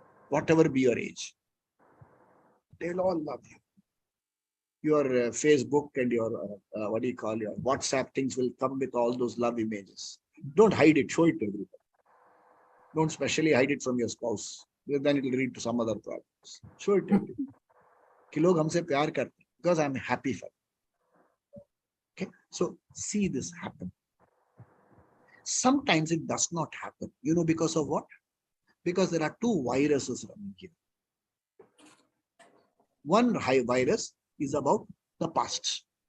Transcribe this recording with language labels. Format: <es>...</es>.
<en>Whatever be your age, they'll all love you. Your Facebook and your your WhatsApp things will come with all those love images. Don't hide it, show it to everybody. Don't specially hide it from your spouse. Then it will lead to some other problems. Show it to everybody.</en> <hi>कि लोग हमसे प्यार करते हैं</hi> <en>because I'm happy for it. Okay, so see this happen. Sometimes it does not happen. You know because of what? Because there are two viruses running here. One high virus is about the past.</en>